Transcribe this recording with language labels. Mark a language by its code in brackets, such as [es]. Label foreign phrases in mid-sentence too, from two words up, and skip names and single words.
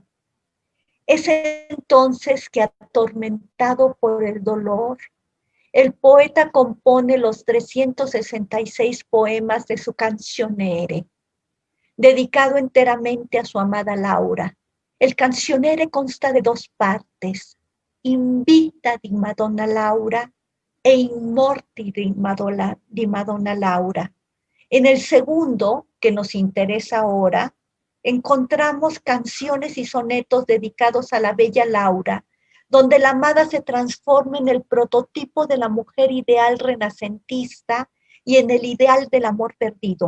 [es] Es entonces que, atormentado por el dolor, el poeta compone los 366 poemas de su Canzoniere, dedicado enteramente a su amada Laura. El Canzoniere consta de dos partes: Invita di Madonna Laura e In Morti di Madonna Laura. En el segundo, que nos interesa ahora, encontramos canciones y sonetos dedicados a la bella Laura, donde la amada se transforma en el prototipo de la mujer ideal renacentista y en el ideal del amor perdido.